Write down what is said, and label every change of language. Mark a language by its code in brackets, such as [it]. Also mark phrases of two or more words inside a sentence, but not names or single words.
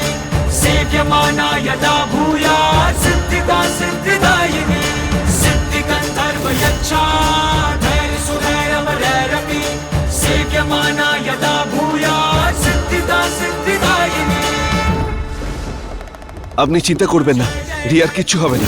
[sa] सेव्यमाना यदा भूयात् सिद्धिदा सिद्धिदायिनी सिद्धिगन्धर्व यच्छा धैर्य सुधैर्यमरैरपि सेव्यमाना यदा भूयात् सिद्धिदा सिद्धिदायिनी [bn] আপনি চিন্তা করবেন না, রিয়ার কিচ্ছু হবে না।